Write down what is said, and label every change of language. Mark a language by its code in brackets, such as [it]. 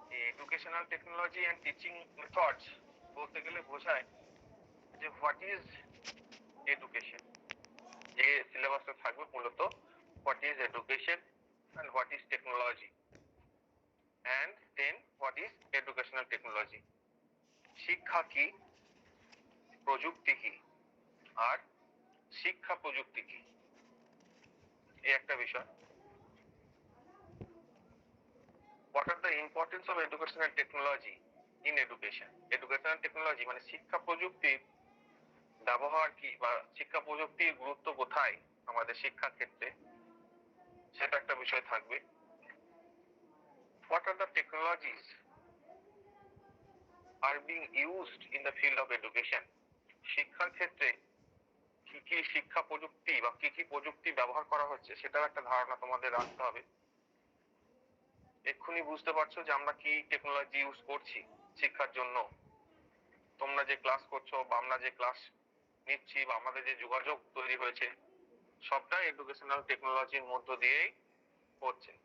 [en] educational technology and teaching methods [bn] বলতে গেলে বোঝায় যে [en] what is education, [bn] যে সিলেবাসে থাকবে মূলত [en] What is education and what is technology and then what is educational technology. [bn] শিক্ষা কি, প্রযুক্তি কি, আর শিক্ষা প্রযুক্তি কি, এই একটা বিষয়। [en] What are the importance of education and technology in education? [bn] Educational technology মানে শিক্ষা প্রযুক্তির ব্যবহার কি বা শিক্ষা প্রযুক্তির গুরুত্ব কোথায় আমাদের শিক্ষা ক্ষেত্রে, সেটা একটা বিষয় থাকবে। [en] What are the technologies are being used in the field of education? [bn] শিক্ষার ক্ষেত্রে কি কি শিক্ষা প্রযুক্তি বা কি কি প্রযুক্তি ব্যবহার করা হচ্ছে সেটার একটা ধারণা তোমাদের রাখতে হবে। এক্ষুনি বুঝতে পারছো যে আমরা কি টেকনোলজি ইউজ করছি শিক্ষার জন্য। তোমরা যে ক্লাস করছো বা আমরা যে ক্লাস নিচ্ছি বা আমাদের যে যোগাযোগ তৈরি হয়েছে সবটাই এডুকেশনাল টেকনোলজির মধ্য দিয়েই হচ্ছে।